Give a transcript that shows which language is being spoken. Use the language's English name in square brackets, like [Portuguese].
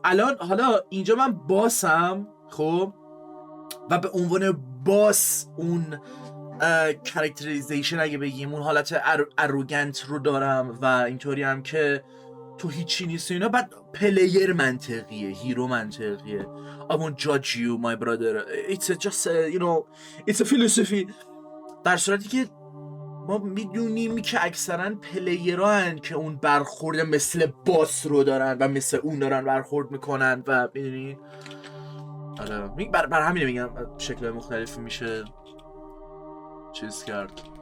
[Persian] الان حالا اینجا من باسم خب و به عنوان باس اون کاراکتریزیشن اگه بگیم اون حالت اروگنت رو دارم و اینطوری هم که تو هیچی نیست اینا. بعد پلیر منطقیه، هیرو منطقیه. [English] I won't judge you my brother, it's just you know it's a philosophy. [Persian] در صورتی که ما میدونیم که اکثرا پلیران که اون برخورد مثل باس رو دارن و مثل اون دارن برخورد میکنن و میدونی بر همینه میگم شکل مختلفی میشه چیز کرد.